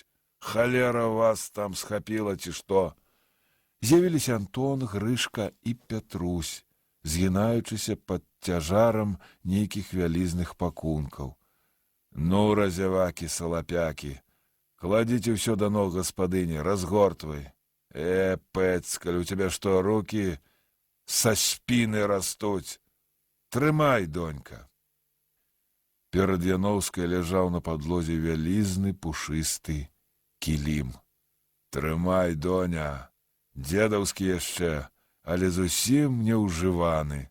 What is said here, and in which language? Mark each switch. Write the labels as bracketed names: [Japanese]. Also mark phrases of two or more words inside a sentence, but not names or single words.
[Belarusian] Халера вас там схапіла, ці што?» З'явіліся Антон, Грышка і Пятрусь, згінаючыся пад цяжарам нейкіх вялізных пакункаў. «Ну, разявакі, салапякі, кладзіце ўсё да ног гаспадыні, разгортвай!» [Russian] Пэцкаль, у тебя что, руки со спины растуть? [Belarusian] Трымай, донька. Перад Яноўскай ляжаў на падлозе вялізны пушысты кілім. Трымай, доня, дзедаўскі яшчэ, але зусім не ўжываны.